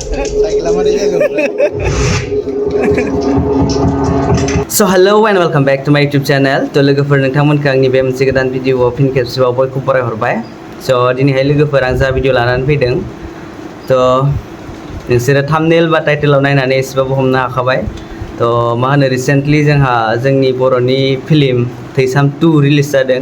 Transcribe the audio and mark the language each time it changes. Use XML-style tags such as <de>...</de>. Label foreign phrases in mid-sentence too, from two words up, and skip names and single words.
<en>So hello and welcome back to my YouTube channel.</en> <brx>To लोगोफोर नोंथांमोनखौ आंनि बे मोनसे गोदान भिडिअआव फिन खेबसेबाव बयखौ बरायहरबाय. So दिनैहाय लोगोफोर आं जा भिडिअ लानानै फैदों. तो नोंसोरो थाम्बनेल बा टाइटेलाव नायनानै एसेबाबो हमनो हाखाबाय. तो मा होनो रिसेन्टलि जोंहा जोंनि बर'नि फिल्म थैसाम 2 रिलिज जादों.</brx>